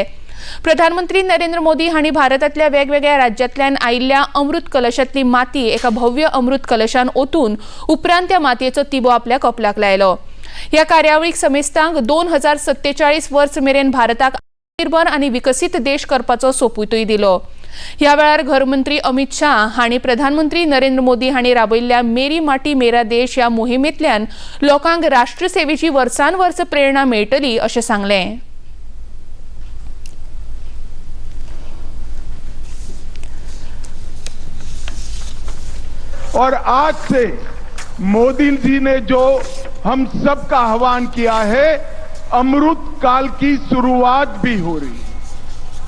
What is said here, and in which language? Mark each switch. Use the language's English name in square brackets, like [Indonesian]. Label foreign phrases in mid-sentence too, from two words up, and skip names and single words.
[Konkani] प्रधानमंत्री नरेंद्र मोदी हांणी भारतांतल्या वेगवेगळ्या राज्यांतल्यान आयिल्ल्या अमृत कलशांतली माती एका भव्य अमृत कलशान ओतून उपरांत त्या मातयेचो तिबो आपल्या कपलाक लायलो। ह्या कार्यावळीक समेस्तांक 2047 वर्स मेरेन भारताक आत्मनिर्भर आणि विकसित देश करपाचो सोपूतय दिलो। ह्या वेळार गृहमंत्री अमित शाह हांणी प्रधानमंत्री नरेंद्र मोदी हांणी राबयल्ल्या मेरी माटी मेरा देश ह्या मोहिमेंतल्यान लोकांक राष्ट्रसेवेची वर्सान वर्स प्रेरणा मेळटली अशें सांगलें। [Hindi] और आज से मोदी जी ने जो हम सब का आह्वान किया है, अमृत काल की शुरुआत भी हो रही।